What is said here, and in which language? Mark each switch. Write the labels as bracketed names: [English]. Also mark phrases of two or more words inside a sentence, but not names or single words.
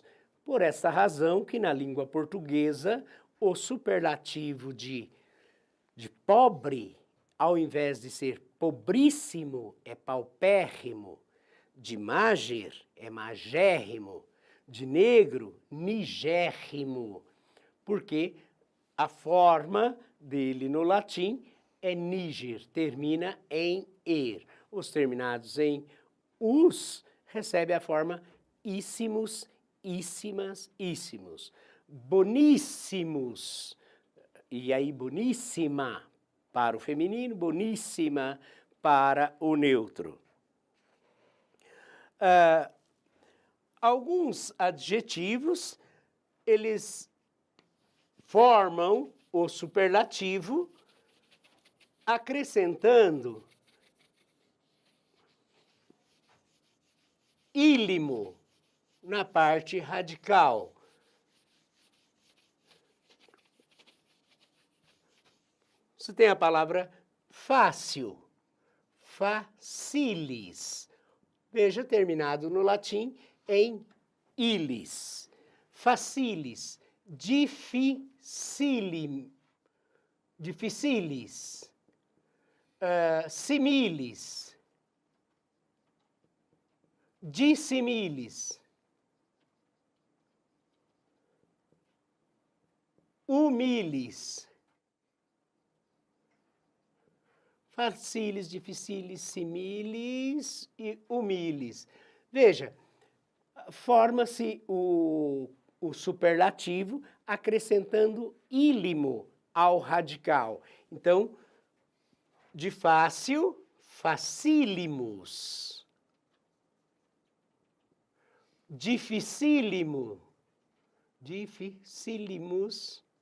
[Portuguese] Por essa razão que na língua portuguesa o superlativo de pobre, ao invés de ser pobríssimo, é paupérrimo, de mager é magérrimo, de negro, nigérrimo, porque a forma dele no latim é níger, termina em er. Os terminados em us recebem a forma íssimos, íssimas, íssimos. Boníssimos, e aí boníssima para o feminino, boníssima para o neutro. Alguns adjetivos, eles formam o superlativo acrescentando ílimo. na parte radical. Você tem a palavra fácil, facilis. Veja, terminado no latim em ilis. [Latin] Facilis, dificilis, similis, dissimilis, humilis. Facilis, dificilis, similis e humilis. [Portuguese] Veja, forma-se o superlativo acrescentando ílimo ao radical. Então, de fácil, facílimos. Dificílimo, dificílimos.